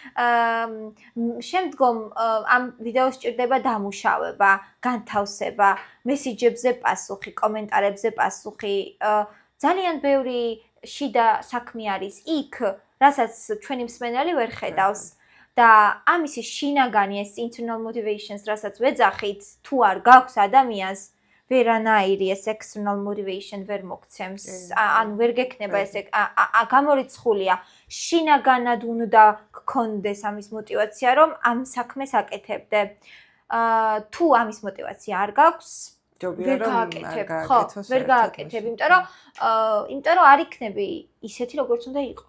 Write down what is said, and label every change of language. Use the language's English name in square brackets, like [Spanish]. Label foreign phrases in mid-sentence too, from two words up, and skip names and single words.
[Georgian] შემდგომ ამ ვიდეოს სჭირდება დამუშავება, განთავსება, მესიჯებზე პასუხი, კომენტარებზე პასუხი. ძალიან ბევრი შიდა საქმე არის იქ, რასაც ჩვენი მსმენელი ვერ ხედავს. და ამისი შინაგანი ეს [English] internal motivations, [Georgian] რასაც ვეძახით, თუ არ გაქვს ადამიანს, ვერანაირი ეს [English] external motivation [Georgian] ვერ მოგცემს. ანუ ვერ გექნება ეს გამორიცხულია. შინაგანად უნდა გქონდეს ამის мотиваცია, რომ ამ საქმეს აკეთებდე. თუ ამის мотиваცია არ გაქვს, ვერ გააკეთებ. ხო, ვერ გააკეთებ, იმიტომ რომ არ იქნები ისეთი, როგორც უნდა იყოს.